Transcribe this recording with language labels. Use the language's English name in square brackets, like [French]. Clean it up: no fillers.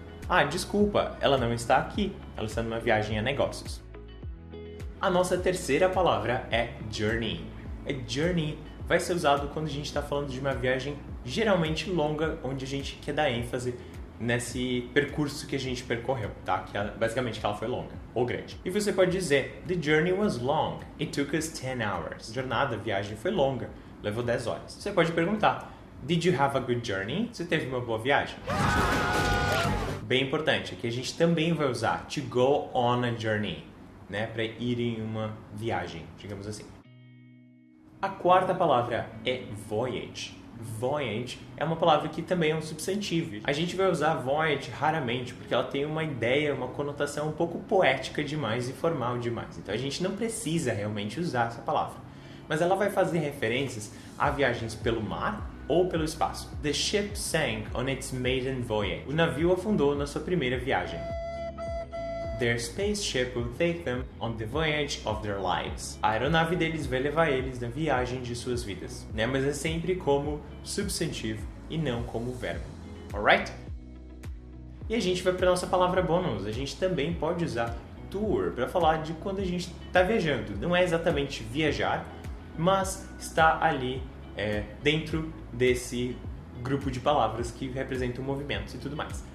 [Portuguese] Ah, desculpa, ela não está aqui. Ela está numa viagem a negócios. A nossa terceira palavra é journey. Journey vai ser usado quando a gente está falando de uma viagem geralmente longa, onde a gente quer dar ênfase nesse percurso que a gente percorreu, tá? Basicamente que ela foi longa ou grande. E você pode dizer: [English] The journey was long. It took us 10 hours. [Portuguese] A jornada, a viagem foi longa. Levou 10 horas. Você pode perguntar: [English] Did you have a good journey? [Portuguese] Você teve uma boa viagem? Bem importante, aqui a gente também vai usar [English] to go on a journey, [Portuguese] né? Para ir em uma viagem, digamos assim. A quarta palavra é voyage. Voyage é uma palavra que também é um substantivo. A gente vai usar voyage raramente porque ela tem uma ideia, uma conotação um pouco poética demais e formal demais. Então a gente não precisa realmente usar essa palavra. Mas ela vai fazer referências a viagens pelo mar ou pelo espaço. [English] The ship sank on its maiden voyage. [Portuguese] O navio afundou na sua primeira viagem. [English] Their spaceship will take them on the voyage of their lives. [Portuguese] A aeronave deles vai levar eles na viagem de suas vidas, né? Mas é sempre como substantivo e não como verbo. Alright? E a gente vai para a nossa palavra bônus. A gente também pode usar tour para falar de quando a gente está viajando. Não é exatamente viajar, mas está ali dentro desse grupo de palavras que representam movimentos e tudo mais.